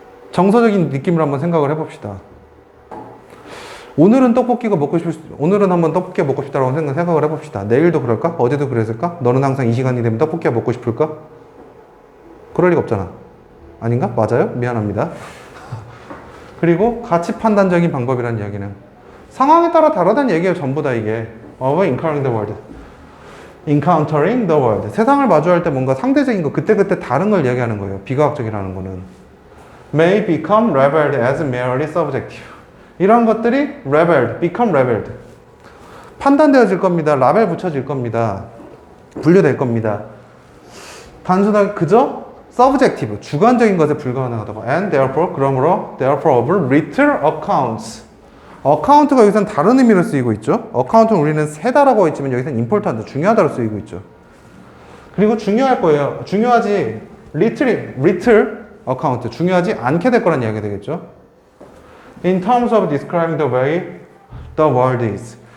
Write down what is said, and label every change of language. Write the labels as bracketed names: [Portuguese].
[Korean] 정서적인 느낌을 한번 생각을 해봅시다. 오늘은 오늘은 한번 떡볶이가 먹고 싶다라고 생각을 해봅시다. 내일도 그럴까? 어제도 그랬을까? 너는 항상 이 시간이 되면 떡볶이가 먹고 싶을까? 그럴 리가 없잖아. 아닌가? 맞아요? 미안합니다. 그리고 가치 판단적인 방법이라는 이야기는 상황에 따라 다르다는 얘기예요. 전부 다 이게. [English] of encountering the world. encountering the world. [Korean] 세상을 마주할 때 뭔가 상대적인 거, 그때그때 다른 걸 이야기하는 거예요. 비과학적이라는 거는. [English] may become labeled as merely subjective. [Korean] 이런 것들이 [English] become labeled. [Korean] 판단되어질 겁니다. 라벨 붙여질 겁니다. 분류될 겁니다. 단순하게 그저 subjective, 주관적인 것에 불과하다고. [English] and therefore of little accounts. [Korean] 어카운트가 여기서는 다른 의미로 쓰이고 있죠. 어카운트는 우리는 세다라고 했지만 여기서는 important, 중요하다로 쓰이고 있죠. 그리고 중요할 거예요. 중요하지, [English] little account, [Korean] 중요하지 않게 될 거란 이야기가 되겠죠. [English] In terms of describing the way the world is.